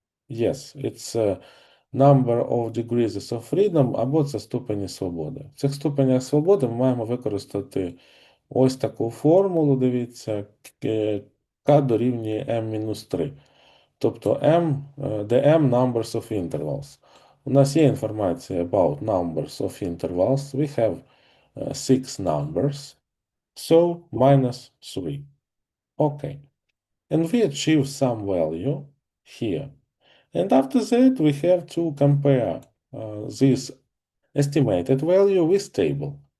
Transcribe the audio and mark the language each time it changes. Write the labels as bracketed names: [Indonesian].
[English] Yes, it's number of degrees of freedom, [Ukrainian] або це ступені свободи. В цих ступенях свободи ми маємо використати ось таку формулу, дивіться, k дорівнює m-3. Тобто m, де m [English] numbers of intervals. [Ukrainian] У нас є інформація [English] about numbers of intervals. We have 6 numbers. So, minus 3. Okay. And we achieve some value here. And after that, we have to compare this estimated value with table.